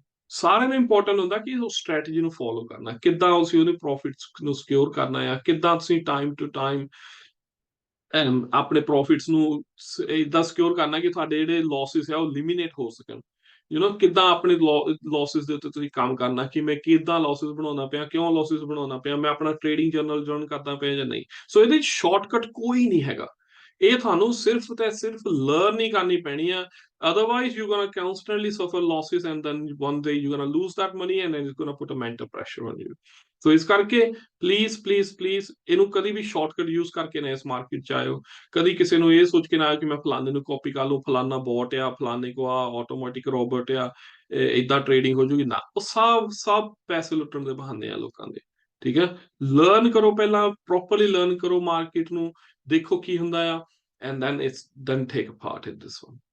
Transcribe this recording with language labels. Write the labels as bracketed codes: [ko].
[pa] ਸਾਰਿਆਂ ਨੂੰ ਇੰਪੋਰਟੈਂਟ ਹੁੰਦਾ ਕਿ ਉਹ ਸਟ੍ਰੈਟਜੀ ਨੂੰ ਫੋਲੋ ਕਰਨਾ, ਕਿੱਦਾਂ ਅਸੀਂ ਉਹਦੇ ਪ੍ਰੋਫਿਟਸ ਨੂੰ ਸਿਕਿਉਰ ਕਰਨਾ ਆ, ਕਿੱਦਾਂ ਤੁਸੀਂ ਟਾਈਮ ਟੂ ਟਾਈਮ ਆਪਣੇ ਪ੍ਰੋਫਿਟਸ ਨੂੰ ਇਦਾਂ ਸਿਕਿਉਰ ਕਰਨਾ ਕਿ ਤੁਹਾਡੇ ਜਿਹੜੇ ਲਾਸਿਸ ਆ ਉਹ ਲਿਮੀਨੇਟ ਹੋ ਸਕਣ। ਕਿੱਦਾਂ ਆਪਣੇ ਲਾਸਿਸ ਦੇ ਉੱਤੇ ਤੁਸੀਂ ਕੰਮ ਕਰਨਾ, ਕਿ ਮੈਂ ਕਿੱਦਾਂ ਲਾਸਿਸ ਬਣਾਉਣਾ ਪਿਆ, ਕਿਉਂ ਲਾਸਿਸ ਬਣਾਉਣਾ ਪਿਆ, ਮੈਂ ਆਪਣਾ ਟ੍ਰੇਡਿੰਗ ਜਰਨਲ ਜਰਨ ਕਰਦਾ ਪਿਆ ਜਾਂ ਨਹੀਂ। ਸੋ ਇਹਦੇ ਸ਼ਾਰਟਕਟ ਕੋਈ ਨਹੀਂ ਹੈਗਾ, ਇਹ ਤੁਹਾਨੂੰ ਸਿਰਫ ਤੇ ਸਿਰਫ ਲਰਨ ਹੀ ਕਰਨੀ ਪੈਣੀ ਆ। [en] Otherwise, you're gonna constantly suffer losses, and then one day you're gonna lose that money, and then it's gonna put a mental pressure on you. [pa] ਸੋ ਇਸ ਕਰਕੇ ਪਲੀਜ਼ ਪਲੀਜ਼ ਪਲੀਜ਼ ਇਹਨੂੰ ਕਦੀ ਵੀ ਸ਼ਾਰਟਕਟ ਯੂਜ਼ ਕਰਕੇ ਨਾ ਇਸ ਮਾਰਕੀਟ 'ਚ ਆਇਓ। ਕਦੀ ਕਿਸੇ ਨੂੰ ਇਹ ਸੋਚ ਕੇ ਨਾ ਆਇਓ ਕਿ ਮੈਂ ਫਲਾਣੇ ਨੂੰ ਕਾਪੀ ਕਰ ਲਊ, ਫਲਾਣਾ ਬੋਟ ਆ, ਫਲਾਣੇ ਕੋ ਆ ਆਟੋਮੈਟਿਕ ਰੋਬੋਟ ਆ, ਏਦਾਂ ਟ੍ਰੇਡਿੰਗ ਹੋ ਜੂਗੀ ਨਾ। ਉਹ ਸਭ ਸਭ ਪੈਸੇ ਲੁੱਟਣ ਦੇ ਬਹਾਨੇ ਆ ਲੋਕਾਂ ਦੇ। ਠੀਕ ਹੈ, ਲਰਨ ਕਰੋ, ਪਹਿਲਾਂ ਪ੍ਰੋਪਰਲੀ ਲਰਨ ਕਰੋ ਮਾਰਕੀਟ ਨੂੰ, ਦੇਖੋ ਕੀ ਹੁੰਦਾ ਆ, [en] And then take a part in this one.